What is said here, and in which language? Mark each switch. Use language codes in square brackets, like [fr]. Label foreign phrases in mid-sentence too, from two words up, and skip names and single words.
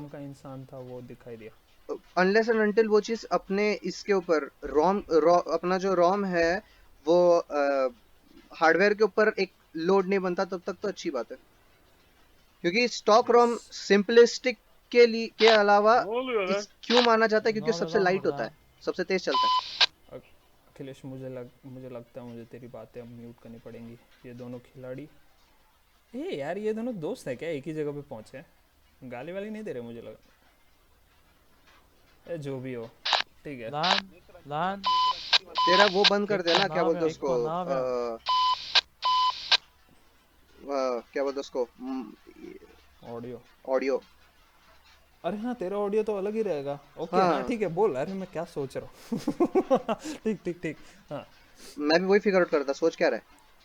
[hi] नाम का इंसान था वो दिखाई दिया। [en] unless and until [hi] वो चीज अपने इसके ऊपर अपना जो रोम है वो हार्डवेयर के ऊपर एक लोड नहीं बनता, तब तक तो अच्छी बात है। क्योंकि स्टॉक यस। रोम सिंपलिस्टिक के लिए के अलावा [tr] Ne oluyor lan? [hi] इस क्यों माना जाता है, [tr] Ne [hi] क्योंकि [tr] oluyor [hi] सबसे [tr] lan [hi] लाइट होता [tr] burada? [hi] है, सबसे तेज चलता है। अखिलेश, मुझे लगता है मुझे तेरी बातें अब म्यूट करनी पड़ेंगी। ये दोनों खिलाड़ी, ए यार ये दोनों दोस्त है क्या, एक ही जगह पे पहुंचे हैं? गाली वाली नहीं दे रहे मुझे लगा। ए जो भी हो, ठीक है। [tr] Lan, lan. [hi] तेरा वो बंद कर [tr] Ekko [hi] देना, [tr] ne [hi] क्या बोलते हैं [tr] yapıyorsun? [hi] उसको, [tr] Ekko ne yapıyorsun? [hi] क्या बोलते हैं उसको, ऑडियो। ऑडियो। अरे हाँ, तेरा ऑडियो तो अलग ही रहेगा। ओके हाँ हाँ, ठीक है, बोल। अरे मैं क्या सोच रहा हूँ। ठीक ठीक ठीक। हाँ। मैं भी वही [en] figure out [hi] कर रहा था, सोच क्या रहा है।